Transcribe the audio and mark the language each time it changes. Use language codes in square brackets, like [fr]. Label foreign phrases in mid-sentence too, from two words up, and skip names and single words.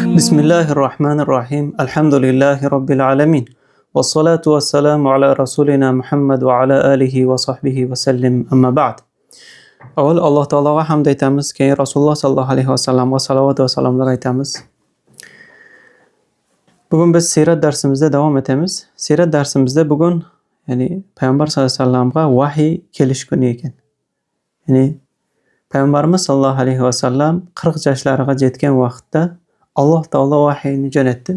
[ar] بسم الله الرحمن الرحيم. الحمد لله رب العالمين. والصلاة والسلام على رسولنا محمد وعلى آله وصحبه وسلم. أما بعد. [uz] Avval Alloh taologa hamd aytamiz, keyin Rasululloh [ar] صلى الله عليه وسلم [uz] salovat va salomlar aytamiz. Bugun biz sirat darsimizda davom etamiz. Sirat darsimizda bugun, Payg'ambar [ar] صلى الله عليه وسلم [uz] vahiy kelish kuni ekan. Payg'ambarimiz [ar] صلى الله عليه وسلم [uz] 40 yoshlariga yetgan vaqtda Alloh taolo vahiyni jo'natdi.